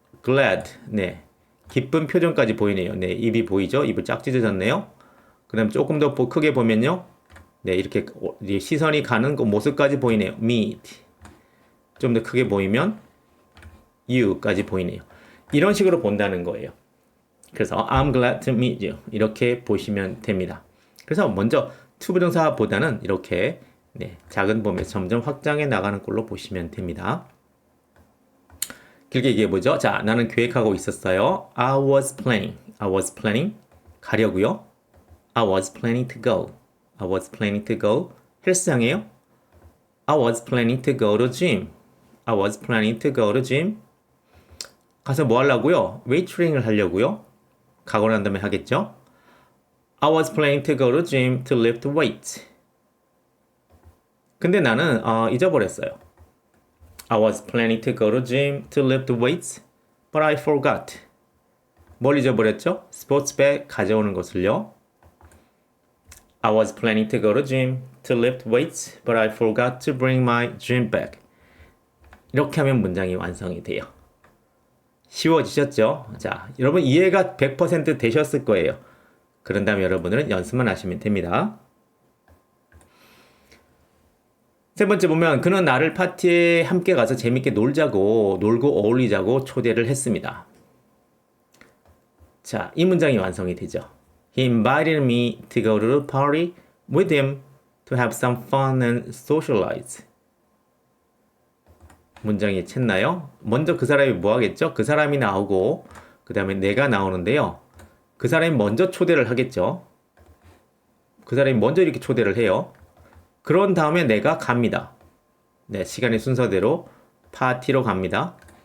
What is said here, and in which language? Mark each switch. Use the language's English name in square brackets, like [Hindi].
[Korean] glad 기쁜 표정까지 보이네요. 입이 보이죠? 입을 쫙 찢어졌네요. 그 다음 조금 더 크게 보면요. 이렇게 시선이 가는 그 모습까지 보이네요. meet 좀 더 크게 보이면 you까지 보이네요. 이런 식으로 본다는 거예요. 그래서 [English] I'm glad to meet you [Korean] 이렇게 보시면 됩니다. 그래서 먼저 to 부정사보다는 이렇게 작은 범위에서 점점 확장해 나가는 꼴로 보시면 됩니다. 길게 얘기해보죠. 자, 나는 계획하고 있었어요. [English] I was planning [Korean] 가려고요. [English] I was planning to go [Korean] 헬스장이에요. [English] I was planning to go to gym. [Korean] 가서 뭐 하려고요? 웨이트 트레이닝을 하려고요. 가고 난 다음에 하겠죠. [English] I was planning to go to gym to lift weights. [Korean] 근데 나는 잊어버렸어요. [English] I was planning to go to gym to lift weights, but I forgot. [Korean] 뭘 잊어버렸죠? 스포츠백 가져오는 것을요. [English] I was planning to go to gym to lift weights, but I forgot to bring my gym bag. [Korean] 이렇게 하면 문장이 완성이 돼요. 쉬워지셨죠? 자, 여러분 이해가 100% 되셨을 거예요. 그런 다음에 여러분은 연습만 하시면 됩니다. 세 번째 보면 그는 나를 파티에 함께 가서 재밌게 놀고 어울리자고 초대를 했습니다. 자, 이 문장이 완성이 되죠. [English] He invited me to go to the party with him to have some fun and socialize. [Korean] 문장이 챘나요? 먼저 그 사람이 뭐 하겠죠? 그 사람이 나오고 그 다음에 내가 나오는데요. 그 사람이 먼저 초대를 하겠죠. 그 사람이 먼저 이렇게 초대를 해요. 그런 다음에 내가 갑니다. 시간의 순서대로 파티로 갑니다.